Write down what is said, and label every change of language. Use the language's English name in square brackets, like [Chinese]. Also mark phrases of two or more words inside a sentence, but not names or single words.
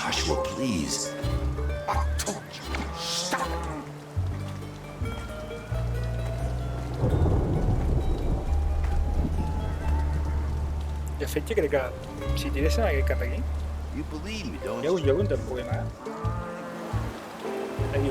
[English] Joshua, please. I told you, stop. [Catalan] I efecte crec que si tiressin aquest cap aquí, [English] You believe me, don't [Catalan] hi ha [English] you? [Catalan] un lloc on te'n puguem anar. Aquí.